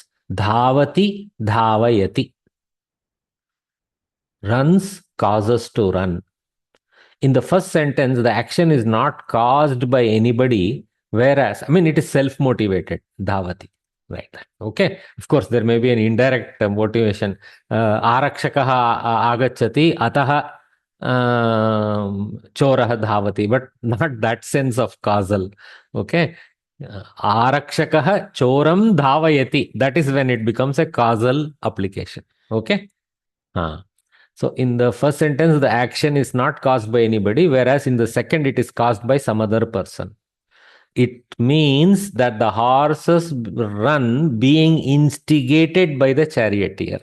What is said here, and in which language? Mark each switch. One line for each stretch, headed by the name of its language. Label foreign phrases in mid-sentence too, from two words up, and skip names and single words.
Sanskrit: धावति, धावयति.
English: Runs, causes to run. In the first sentence, the action is not caused by anybody, whereas, it is self-motivated. Dhavati. Right. Okay. Of course, there may be an indirect motivation.
Sanskrit: आरक्षकः आगच्छति, अतः चोरः धावति,
English: but not that sense of causal. Okay.
Sanskrit: आरक्षकः चोरं धावयति.
English: That is when it becomes a causal application. Okay. So in the first sentence, the action is not caused by anybody, whereas in the second, it is caused by some other person. It means that the horses run being instigated by the charioteer.